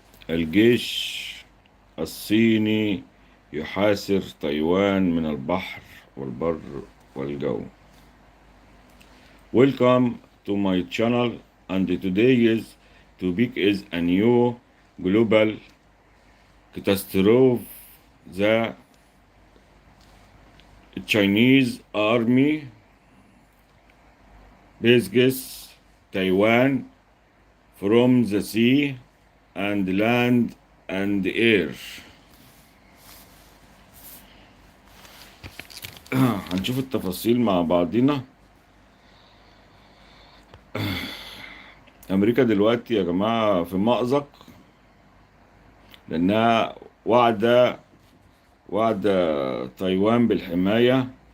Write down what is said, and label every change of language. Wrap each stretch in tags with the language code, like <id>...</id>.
<ar>الجيش الصيني يحاصر تايوان من البحر والبر والجو.</ar> <en>Welcome to my channel, and today's topic is a new global catastrophe. The Chinese army besieges Taiwan from the sea and land and air.</en> <ar>هنشوف التفاصيل مع بعضنا. أمريكا دلوقتي يا جماعة في مأزق، لأنها واعدة تايوان بالحماية.</ar>